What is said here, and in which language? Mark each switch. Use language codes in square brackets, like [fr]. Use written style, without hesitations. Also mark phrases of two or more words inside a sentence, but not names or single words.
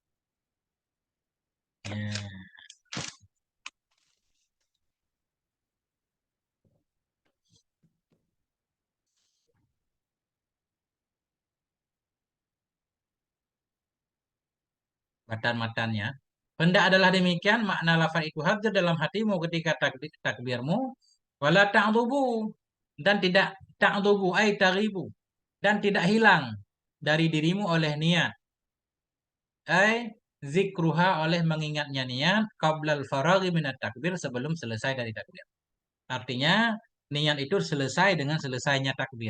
[id] Ya. Matan-matannya. Hendak adalah demikian, makna lafaz itu hadir dalam hatimu ketika takbirmu. [ar] ولا تعزب. [id] Dan tidak [ar] تعزب، أي تغيب. [id] Dan tidak hilang dari dirimu oleh niat. [ar] أي ذكرها [id] oleh mengingatnya niat. [ar] قبل الفراغ من التكبير [id] sebelum selesai dari takbir. Artinya niat itu selesai dengan selesainya takbir.